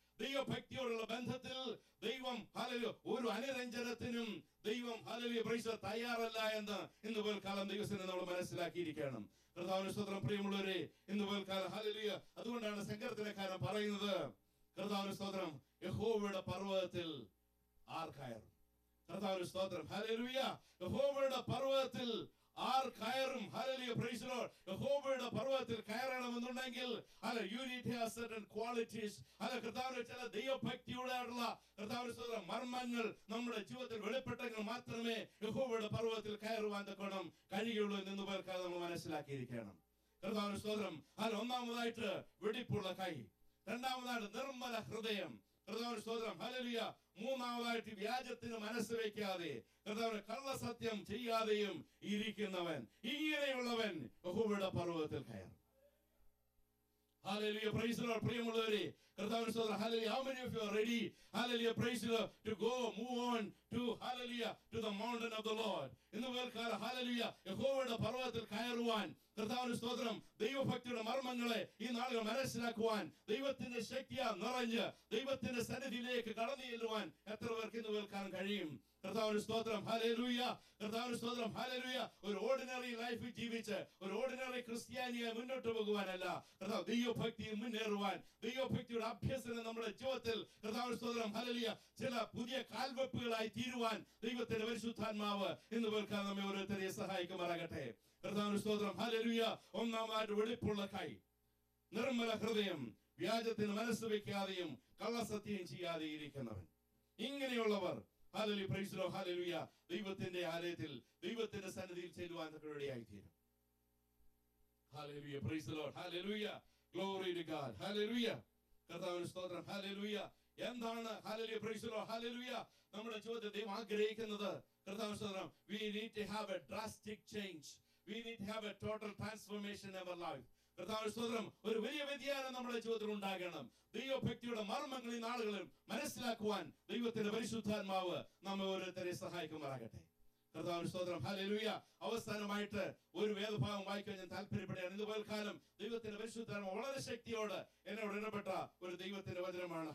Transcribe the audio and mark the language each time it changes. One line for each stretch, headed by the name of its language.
Malayalam: ദൈവഭക്തിയോടുള്ള ബന്ധത്തിൽ ദൈവം ഹല്ലേലൂയ ഒരു അനുരഞ്ജനത്തിനും ദൈവം ഹല്ലേലൂയ പ്രൈസ് തയ്യാറല്ല എന്ന് ഇന്ന് പകൽക്കാലം ദൈവസന്നിധിയിൽ നമ്മൾ മനസ്സിലാക്കിയിരിക്കണം. കർത്താവിന്റെ സ്തോത്രം, പ്രിയമുള്ളവരെ, ഇന്ന് പകൽക്കാലം ഹല്ലേലൂയ. അതുകൊണ്ടാണ് സങ്കീർത്തനക്കാരൻ പറയുന്നത്, കർത്താവിന്റെ സ്തോത്രം, യഹോവയുടെ പർവ്വതത്തിൽ ആർ കയറും? കർത്താവിന്റെ സ്തോത്രം ഹല്ലേലൂയ. യഹോവയുടെ പർവ്വതത്തിൽ ആർ കയറും? Hallelujah, praise the Lord. യഹോവയുടെ പർവ്വതത്തിൽ കയറണമെന്നുണ്ടെങ്കിൽ
English: you need to have certain qualities.
Malayalam: കർത്താവിന്റെ ചില ദൈവഭക്തിയോടുള്ള കർത്താവിന്റെ സ്തോത്രം മർമ്മങ്ങൾ നമ്മുടെ ജീവിതത്തിൽ വെളിപ്പെട്ടെങ്കിൽ മാത്രമേ യഹോവയുടെ പർവ്വതത്തിൽ കയറുവാൻ തക്കോണം കഴിയുള്ളൂ എന്ന് പകൽക്കാലം നമ്മൾ മനസ്സിലാക്കിയിരിക്കണം. കർത്താവിന്റെ സ്തോത്രം. ഒന്നാമതായിട്ട് വെടിപ്പുള്ള കൈ, രണ്ടാമതായിട്ട് നിർമ്മല ഹൃദയം, കർത്താവിന്റെ സ്തോത്രം ഹല്ലേലൂയ. മൂന്നാമതായിട്ട് വ്യാജത്തിന് മനസ്സ് വയ്ക്കാതെ കർത്താവിന്റെ കള്ളസത്യം ചെയ്യാതെയും ഇരിക്കുന്നവൻ, ഇങ്ങനെയുള്ളവൻ യഹോവയുടെ പർവ്വതത്തിൽ കയറും.
English: Hallelujah, praise the Lord.
Malayalam: പ്രിയമുള്ളവരെ, കർത്താവിന്റെ സ്തോത്രം hallelujah.
English: How many of you are ready, hallelujah, praise the Lord, to move on to, hallelujah, to the mountain of the Lord?
Malayalam: ഇന്ന് പകൽക്കാലം ഹല്ലേലൂയ യഹോവയുടെ പർവ്വതത്തിൽ കയറുവാൻ, കർത്താവിന്റെ സ്തോത്രം ദൈവഭക്തിയുടെ മർമ്മങ്ങളെ ഈ നാളുകൾ മനസ്സിലാക്കുവാൻ, ദൈവത്തിന്റെ ശക്തിയാ നിറഞ്ഞ് ദൈവത്തിന്റെ സന്നിധിയിലേക്ക് കടന്നു ചെല്ലുവാൻ എത്ര പേർക്ക് ഇന്ന് പകൽക്കാലം കഴിയും? കർത്താവിന്റെ സ്തോത്രം ഹല്ലേലൂയ, കർത്താവിന്റെ സ്തോത്രം ഹല്ലേലൂയ. ഒരു ഓർഡിനറി ലൈഫ് ജീവിച്ച് ഒരു ഓർഡിനറി ക്രിസ്ത്യാനിയെ മുന്നോട്ട് പോകുവാനല്ല, കർത്താവ് ദൈവഭക്തിയിൽ മുന്നേറുവാൻ, ദൈവഭക്തിയുടെ അഭ്യസനം നമ്മുടെ ജീവിതത്തിൽ കർത്താവിന്റെ സ്തോത്രം ഹല്ലേലൂയ ചില പുതിയ കാൽവെപ്പുകളായി തീരുവാൻ ദൈവത്തിന്റെ പരിശുദ്ധാത്മാവ് ഇന്ന് കേൾക്കാൻ നമ്മെ ഓരോരുത്തരെയും സഹായിക്കുമാറാകട്ടെ. കർത്താവിന്റെ സ്തോത്രം ഹല്ലേലൂയ. ഒന്നാമതായിട്ട് വെളിപ്പുള്ള കൈ, നിർമ്മല ഹൃദയം, വ്യാജത്തിന് മനസ്സ് വെക്കാതെയും കള്ളസത്യം ചെയ്യാതെ ഇരിക്കുന്നവൻ. ഇങ്ങനെയുള്ളവർ hallelujah praise the Lord hallelujah ദൈവത്തിന്റെ ആലയത്തിൽ ദൈവത്തിന്റെ സന്നിധിയിൽ ചെല്ലുവാൻ ഇടയായി തീരും.
English: Hallelujah praise the Lord hallelujah glory to God hallelujah.
Malayalam: കർത്താവിന്റെ സ്തോത്രം ഹല്ലേലൂയ. എന്താണ് hallelujah praise the Lord hallelujah നമ്മുടെ ജീവിതത്തിൽ ദൈവം ആഗ്രഹിക്കുന്നത്? കർത്താവിന്റെ സ്തോത്രം
English: we need to have a drastic change. We need to have a total transformation in our life.
Malayalam: കർത്താവിന്റെ സ്തോത്രം ഒരു വലിയ വ്യതിയാനം നമ്മുടെ ജീവിതത്തിൽ ഉണ്ടാകണം. ദൈവഭക്തിയുടെ മർമ്മങ്ങൾ ഈ നാളുകളിൽ മനസ്സിലാക്കുവാൻ ദൈവത്തിന്റെ പരിശുദ്ധാത്മാവ് നമ്മെ ഓരോരുത്തരെ സഹായിക്കുമാറാകട്ടെ. കർത്താവിന്റെ സ്തോത്രം ഹല്ലേലൂയ. അവസാനമായിട്ട് ഒരു വേദഭാഗം വായിക്കാൻ ഞാൻ താല്പര്യപ്പെടുകയാണ്. ഇന്ന് പകൽക്കാലം ദൈവത്തിന്റെ പരിശുദ്ധാത്മാവ് വളരെ ശക്തിയോട് എന്നോട് ഇടപെട്ട ഒരു ദൈവത്തിന്റെ വചനമാണ്.